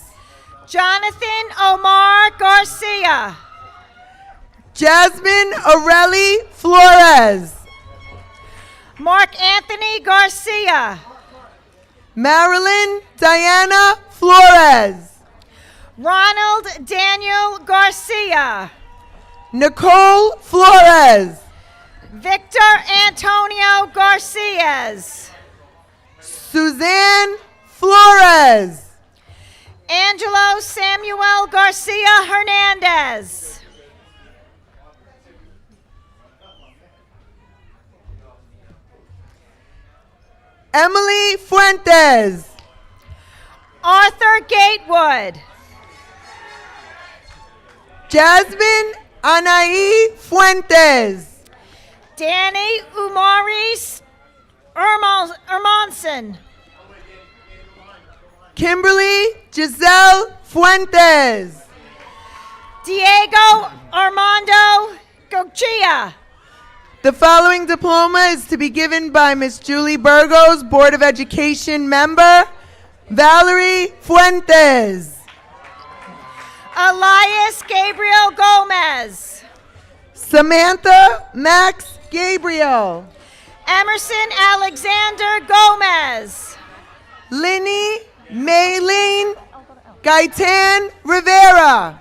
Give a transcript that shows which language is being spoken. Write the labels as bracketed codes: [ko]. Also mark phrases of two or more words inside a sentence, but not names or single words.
[en] Jonathan Omar Garcia. Jasmine Aurelie Flores. Mark Anthony Garcia. Marilyn Diana Flores. Ronald Daniel Garcia. Nicole Flores. Victor Antonio Garcias. Suzanne Flores. Angelo Samuel Garcia Hernandez. Emily Fuentes. Arthur Gatewood. Jasmine Anaí Fuentes. Danny Umaris Hermanson. Kimberly Giselle Fuentes. Diego Armando Gochia. The following diploma is to be given by Miss Julie Burgos, Board of Education member, Valerie Fuentes. Elias Gabriel Gomez. Samantha Max Gabriel. Emerson Alexander Gomez. Linny Maylene Gaitan Rivera.